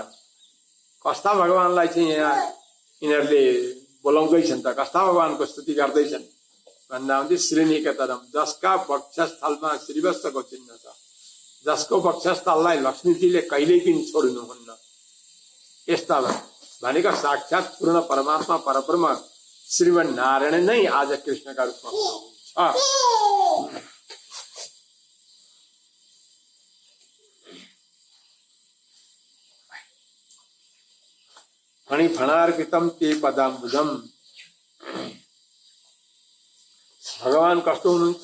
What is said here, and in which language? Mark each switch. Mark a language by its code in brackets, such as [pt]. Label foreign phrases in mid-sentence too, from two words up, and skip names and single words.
[ne] कस्ता भगवानलाई चाहिँ यहाँ यिनीहरूले बोलाउँदैछन् त? कस्ता भगवानको स्तुति गर्दैछन् भन्दा हुँदै श्रीनिकेतनम, जसका वक्षस्थलमा श्रीवत्सको चिन्ह छ, जसको वक्षस्थललाई लक्ष्मीजीले कहिल्यै पनि छोड्नुहुन्न। यस्ता भनेका साक्षात् पूर्ण परमात्मा परब्रह्म श्रीमन नारायण नै आज कृष्णका रूपमा हुनुहुन्छ। [sa] फणी फणार्पितम ते पदाम्बुजम। [ne] भगवान कस्तो हुनुहुन्छ?